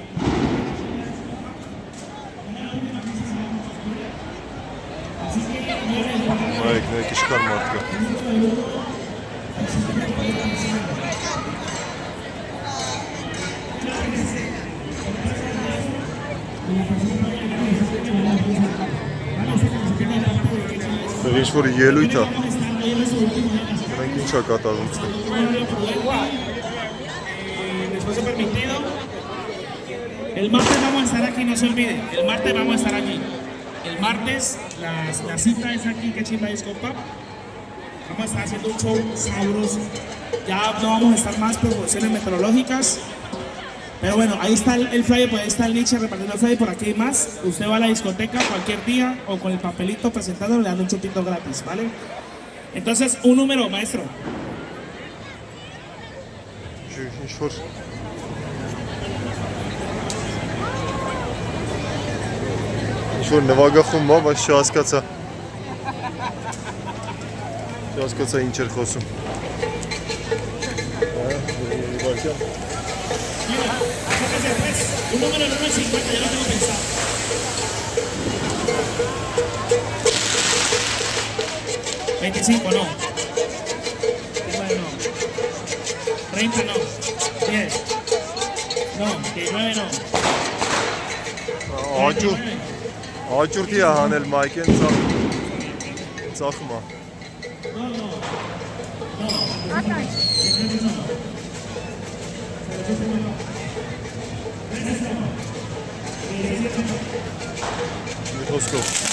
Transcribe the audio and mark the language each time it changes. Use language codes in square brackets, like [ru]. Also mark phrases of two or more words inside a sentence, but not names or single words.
[hy] Նայեք, նայեք ինչքան մարդ կա։ Ստեղ ինչ-որ ելույթ է։ [es] El martes vamos a estar aquí, no se olvide. El martes vamos a estar aquí. El martes la cita es aquí, que Chimba Disco Pub. Vamos a estar haciendo un show sabroso. Ya no vamos a estar más por cuestiones meteorológicas. Pero bueno, ahí está el flyer, pues ahí está el Nietzsche repartiendo el flyer, por aquí hay más. Usted va a la discoteca cualquier día o con el papelito presentado le dan un chupito gratis, ¿vale? Entonces, un número, maestro. [hy] Ինչ-որ նվագախումբ է, բայց չհասկացա։ Չհասկացա ինչ էր խոսում։ [es] Un número 950, ya lo tengo pensado. $25 no. 30 no. 10. No, 19 no. [hy] Աճուրդի է հանել մայքեն ծախում է։ Մի խոսքով։